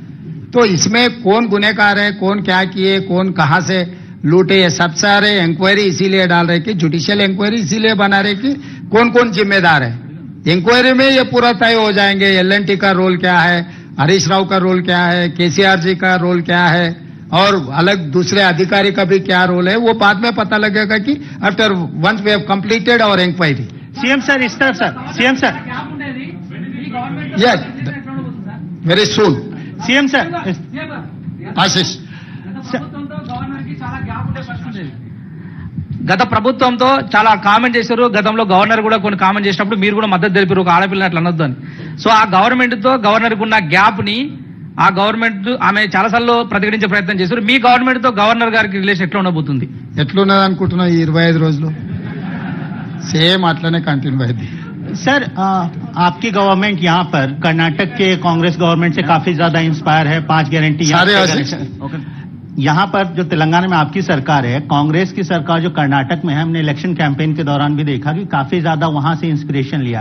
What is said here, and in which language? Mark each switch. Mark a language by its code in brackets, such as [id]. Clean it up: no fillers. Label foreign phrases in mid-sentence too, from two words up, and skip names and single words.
[hi] तो इसमें कौन गुनहगार है, कौन क्या किए, कौन कहां से लूटे, ये सब सारे इंक्वायरी इसीलिए डाल रहे कि [en] judicial inquiry [hi] इसीलिए बना रहे कि कौन कौन जिम्मेदार है. इंक्वायरी में ये पूरा तय हो जाएंगे. एल&टी का रोल क्या है, हरीश राव का रोल क्या है, केसीआर जी का रोल क्या है, और अलग दूसरे अधिकारी का भी क्या रोल है, वो बाद में पता लगेगा कि [en] after once we have completed our inquiry. [hi] सीएम सर इस तरफ सर सीएम सर [en] Yes, very soon. [hi] सीएम सर आशीष. [te] గత ప్రభుత్వంతో చాలా కామెంట్ చేశారు. గతంలో గవర్నర్ కూడా కొన్ని కామెంట్ చేసినప్పుడు మీరు కూడా మద్దతు తెలిపారు, ఒక ఆడపిల్ల అట్లా అనొద్దు అని. సో ఆ గవర్నమెంట్ తో గవర్నర్ ఉన్న గ్యాప్ ని ఆ గవర్నమెంట్ ఆమె చాలాసార్లు ప్రతిఘటించే ప్రయత్నం చేశారు. మీ గవర్నమెంట్ తో గవర్నర్ గారికి రిలేషన్ ఎట్లా ఉండబోతుంది? ఎట్లున్నది అనుకుంటున్నా ఈ 25 రోజులు సేమ్ అట్లనే కంటిన్యూ అయింది. [hi] सर आपकी गवर्नमेंट यहाँ पर कर्नाटक के कांग्रेस गवर्नमेंट से काफी ज्यादा इंस्पायर है. 5 गारंटी सारे यहाँ पर जो तेलंगाना में आपकी सरकार है, कांग्रेस की सरकार जो कर्नाटक में है, हमने [en] election campaign [hi] के दौरान भी देखा कि काफी ज्यादा वहां से इंस्पिरेशन लिया.